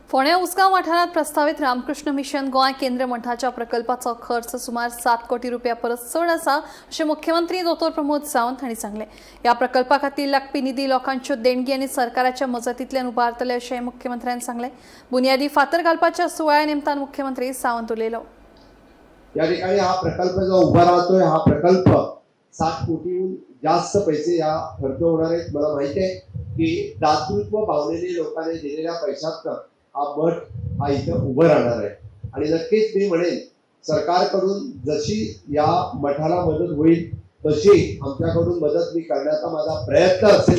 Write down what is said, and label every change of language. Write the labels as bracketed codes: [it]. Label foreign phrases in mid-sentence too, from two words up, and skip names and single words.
[kok] फोंड्या उसगांव वाठारात प्रस्तावित रामकृष्ण मिशन गोंय केंद्र मठाच्या प्रकल्पाचो खर्च सुमार 7 कोटी रुपया परस चड आसा अशें मुख्यमंत्री दोतोर प्रमोद सावंत हांणी सांगलें। ह्या प्रकल्पा खातीर लागपी निधी लोकांच्यो देणगी आनी सरकाराच्या मजतींतल्यान उबारतले अशें मुख्यमंत्र्यांनी सांगलें। बुनयादी फातर घालपाच्या सुवाळ्या निमतान मुख्यमंत्री सावंत उलयलो। [mr] या ठिकाणी हा प्रकल्प जो उभा राहतोय हा प्रकल्प 7 कोटीहून जास्त पैसे या खर्च होणार आहेत। मला माहिती आहे की दातृत्व भावनेने लोकांनी दिलेल्या पैशात हा मठ हा इथं उभं राहणार आहे आणि नक्कीच मी म्हणेन सरकारकडून जशी या मठाला मदत होईल तशी आमच्याकडून मदत मी करण्याचा माझा प्रयत्न असेल।